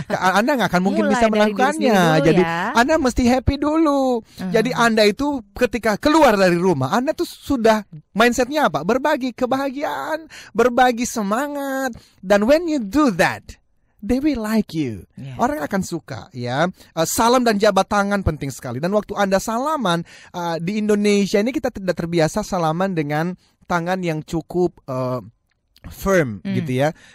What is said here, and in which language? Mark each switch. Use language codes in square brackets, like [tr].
[id] Anda nggak akan mungkin bisa melakukannya. Jadi Anda mesti happy dulu. Jadi Anda itu ketika keluar dari rumah, Anda tuh sudah mindsetnya apa? Berbagi kebahagiaan, berbagi semangat. [en] Dan when you do that, they will like you. [id] Orang akan suka ya. Salam dan jabat tangan penting sekali. Dan waktu Anda salaman di Indonesia ini kita tidak terbiasa salaman dengan tangan yang cukup firm gitu ya.